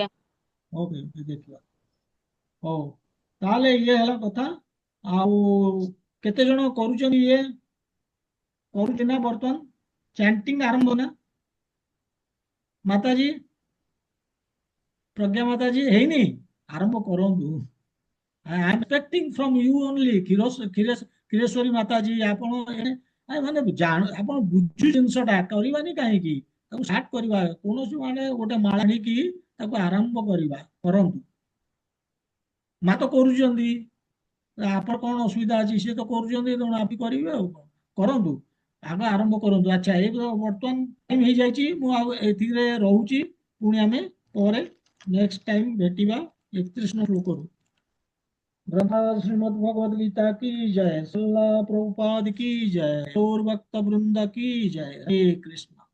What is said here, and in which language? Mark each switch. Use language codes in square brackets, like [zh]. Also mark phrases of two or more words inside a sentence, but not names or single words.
[or] ଓକେ ଦେଖିବା। ହଉ ତାହେଲେ ଇଏ ହେଲା କଥା। ଆଉ କେତେ ଜଣ କରୁଛନ୍ତି? ଇଏ କରୁଛି ନା ବର୍ତ୍ତମାନ ଚାଣ୍ଟିଂ ଆରମ୍ଭ ନା ମାତାଜୀ, ପ୍ରଜ୍ଞା ମାତାଜୀ ହେଇନି? ଆରମ୍ଭ କରନ୍ତୁ। [en] I am expecting from you only, [or] କ୍ଷୀରେଶ୍ୱରୀ ମାତାଜୀ। ଆପଣ ମାନେ ଆପଣ ବୁଝୁ ଜିନିଷଟା କରିବାନି କାହିଁକି, ତାକୁ ଷ୍ଟାର୍ଟ କରିବା। କୌଣସି ମାନେ ଗୋଟେ ମାଳ ଆଣିକି ତାକୁ ଆରମ୍ଭ କରିବା, କରନ୍ତୁ। ମା ତ କରୁଛନ୍ତି, ଆପଣ କଣ ଅସୁବିଧା ଅଛି? ସିଏ ତ କରୁଛନ୍ତି, ତେଣୁ ଆପଣ କରିବେ ଆଉ କଣ। କରନ୍ତୁ, ଆଗ ଆରମ୍ଭ କରନ୍ତୁ। ଆଚ୍ଛା ଏ ବର୍ତ୍ତମାନ ଟାଇମ ହେଇଯାଇଛି, ମୁଁ ଆଉ ଏଥିରେ ରହୁଛି। ପୁଣି ଆମେ ପରେ [en] next time [or] ଭେଟିବା 31 ଶ୍ଲୋକରୁ। [hi] श्रीमद् भगवद गीता की जय, श्रील प्रभुपाद की जय, और भक्त वृंद की जय। हरे कृष्ण।